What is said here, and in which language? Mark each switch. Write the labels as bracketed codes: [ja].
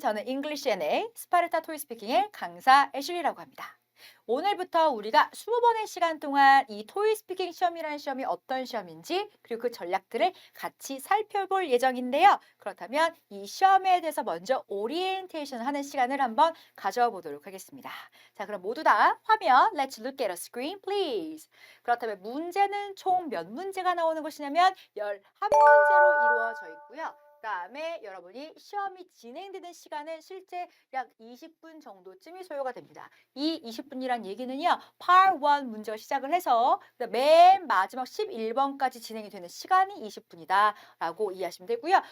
[ko] 저는 English NA 스파르타 토익 스피킹의 강사 애슐리라고 합니다. 오늘부터 우리가 20번의 시간 동안 이 토익 스피킹 시험이라는 시험이 어떤 시험인지 그리고 그 전략들을 같이 살펴볼 예정인데요. 그렇다면 이 시험에 대해서 먼저 오리엔테이션 하는 시간을 한번 가져와 보도록 하겠습니다. 자, 그럼 모두 다 화면 [en] Let's look at a screen please. [ko] 그렇다면 문제는 총 몇 문제가 나오는 것이냐면 11문제로 이루어져 있고요. 그다음에 여러분이 시험이 진행되는 시간은 실제 약 20분 정도쯤이 소요가 됩니다. 이 20분이란 얘기는요. Part 1 문제가 시작을 해서 맨 마지막 11번까지 진행이 되는 시간이 20분이다 라고 이해하시면 되고요.